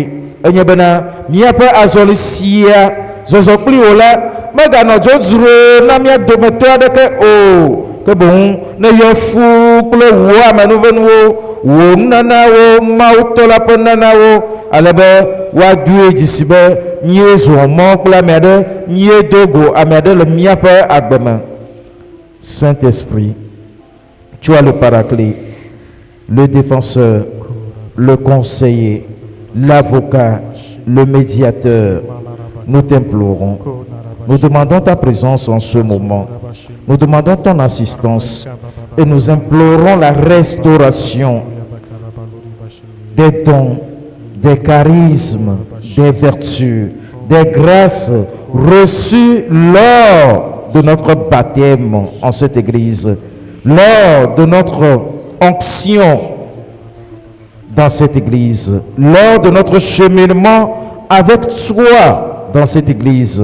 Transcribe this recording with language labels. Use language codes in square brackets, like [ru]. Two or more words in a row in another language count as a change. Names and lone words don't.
[ee] Enye bena míaƒe azɔli sia zɔzɔ kpli wò la meganɔ dzodzro na mía dometɔ aɖeke o, ke boŋ ne yɔ fũu kple wò amenuvenuwo, wò nunanawo, Mawu tɔ la ƒe nunanawo, ale be woadoe dzi si be míezɔ mɔ kple ame aɖe, míedo go ame aɖe le míaƒe agbe me. [fr] Saint-Esprit, tu as le paraclet, le défenseur, le conseiller, l'avocat, le médiateur. Nous t'implorons. Nous demandons ta présence en ce moment. Nous demandons ton assistance et nous implorons la restauration des dons, des charismes, des vertus, des grâces reçues lors de notre baptême en cette église, lors de notre onction dans cette église, lors de notre cheminement avec toi dans cette église.